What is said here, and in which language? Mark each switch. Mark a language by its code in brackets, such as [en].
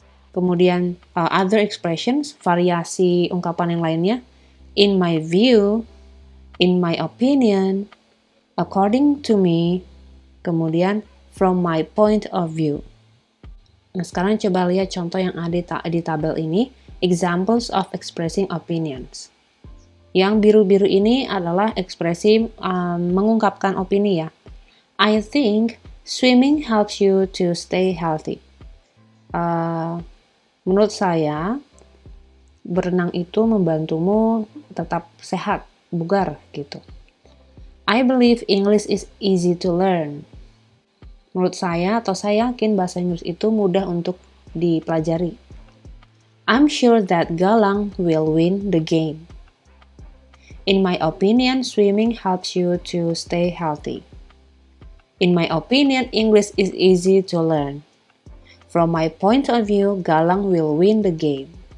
[id] Kemudian [en] other expressions, [id] variasi ungkapan yang lainnya. [en] In my view. In my opinion, according to me, kemudian from my point of view. [id] Nah, sekarang coba lihat contoh yang ada di tabel ini, [en] examples of expressing opinions. [id] Yang biru-biru ini adalah ekspresi mengungkapkan opini ya. [en] I think swimming helps you to stay healthy. [id] Menurut saya, berenang itu membantumu tetap sehat, bugar gitu. [en] I believe English is easy to learn. [id] Menurut saya atau saya yakin bahasa Inggris itu mudah untuk dipelajari. [en] I'm sure that Galang will win the game. In my opinion, swimming helps you to stay healthy. In my opinion, English is easy to learn. From my point of view, Galang will win the game.